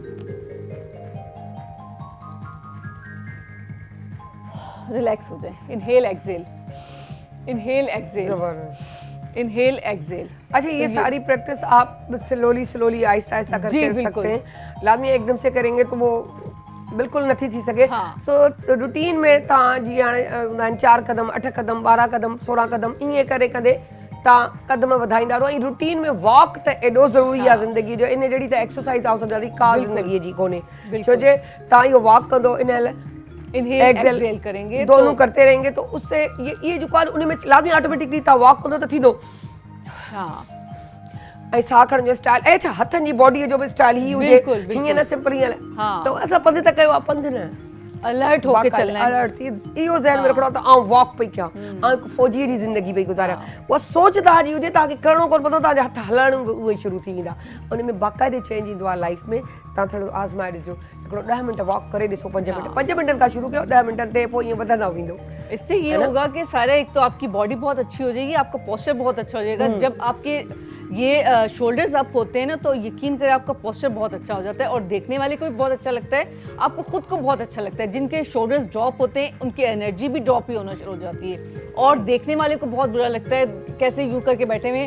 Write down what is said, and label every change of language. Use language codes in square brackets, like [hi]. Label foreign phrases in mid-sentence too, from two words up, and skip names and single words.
[ur] ریلیکس ہو جائے, [en] inhale exhale, inhale exhale, inhale exhale. [ur] اچھا، یہ ساری پریکٹس آپ سلولی آہستہ آہستہ کرکے کر سکتے ہیں. لازمی ایک دم سے کریں گے تو وہ بالکل [sd] नथी थी सके। सो रूटीन में तव्हां जीअं हाणे 4 कदम 8 कदम 12 कदम 16 कदम ईअं करे करे तव्हां कदम वधाईंदा रहो। ऐं रूटीन में वॉक त एॾो ज़रूरी आहे ज़िंदगी जो, इन जहिड़ी त एक्सरसाइज आहे सम्झां थी का ज़िंदगीअ जी कोन्हे। छो जे तव्हां इहो वॉक कंदो, इनहेल [ur] ایکسہیل کریں گے, دونوں کرتے رہیں گے تو اس سے یہ جو کال ان میں لازمی آٹومیٹکلی [sd] तव्हां वॉक कंदो त थींदो। [ur] हाँ, [sd] ऐं साह खणण जो स्टाइल, ऐं छा हथनि जी बॉडीअ जो बि स्टाइल ही हुजे, हीअं न सिंपल हीअं त असां पंधु त कयो आहे, पंधु न [ur] الرٹ ہو کے چلنا ہے, [sd] अलर्ट थी इहो ज़हन में रखणो त आउं वॉक पई कयां, आउं हिकु फ़ौजीअ जी ज़िंदगी पई गुज़ारियां। उहा सोच तव्हांजी हुजे, तव्हांखे करिणो कोन पवंदो, तव्हांजा हथ हलण बि उहे शुरू थी वेंदा। उन में बाक़ाइदे चेंज ईंदो आहे लाइफ में। तव्हां थोरो आज़माए ॾिसो, हिकिड़ो 10 मिनट वॉक करे ॾिसो, 5 मिनटनि खां शुरू कयो, 10 मिनटनि ते पोइ ईअं वधंदा वेंदो। [ur] اس سے یہ ہوگا کہ سارا، ایک تو آپ کی باڈی بہت اچھی ہو جائے گی، آپ کا پوسچر بہت اچھا ہو جائے گا. جب آپ کے یہ [en] shoulders up [ur] ہوتے ہیں نا تو یقین کریں آپ کا پوسچر بہت اچھا ہو جاتا ہے اور دیکھنے والے کو بھی بہت اچھا لگتا ہے، آپ کو خود کو بہت اچھا لگتا ہے. جن کے شولڈرز ڈراپ ہوتے ہیں ان کی انرجی بھی ڈراپ ہی ہونا شروع ہو جاتی ہے اور دیکھنے والے کو بہت برا لگتا ہے کیسے یوں کر کے بیٹھے ہوئے.